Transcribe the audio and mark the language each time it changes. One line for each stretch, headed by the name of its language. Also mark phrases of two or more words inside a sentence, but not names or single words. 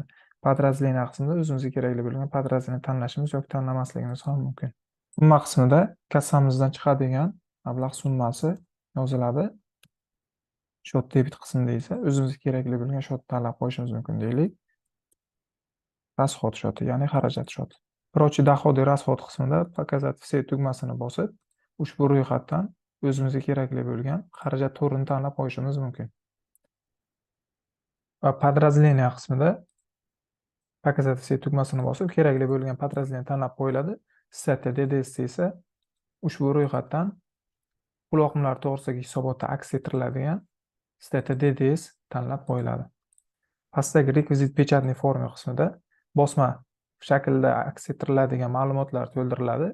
Uzbek: Подразделение qismida o'zimizga kerakli bo'lgan подразделение tanlashimiz yoki tanlamasligimiz ham mumkin. Summa qismida kassamizdan chiqadigan mablag' summasi yoziladi.
Russian: Счёт дебет
Uzbek: qismida esa o'zimizga kerakli bo'lgan shot tanlab qo'yishimiz mumkin deylik. Расход shoti, ya'ni xarajat shoti.
Russian: Прочие доходы и расход
Uzbek: qismida
Russian: "Показать все"
Uzbek: tugmasini bosib, ushbu ro'yxatdan o'zimizga kerakli bo'lgan xarajat turini tanlab qo'yishimiz mumkin. Va подразделение qismida
Russian: "Показать все"
Uzbek: tugmasini bosib, kerakli bo'lgan подразделение tanlab qo'yiladi. Statya DDS esa ushbu ro'yxatdan pul oqimlari to'g'risidagi hisobotda aks ettiriladigan statya DDS tanlab qo'yiladi. Pastdagi rekvizit
Russian: печатный форма
Uzbek: qismida bosma shaklda aks ettiriladigan ma'lumotlar to'ldiriladi.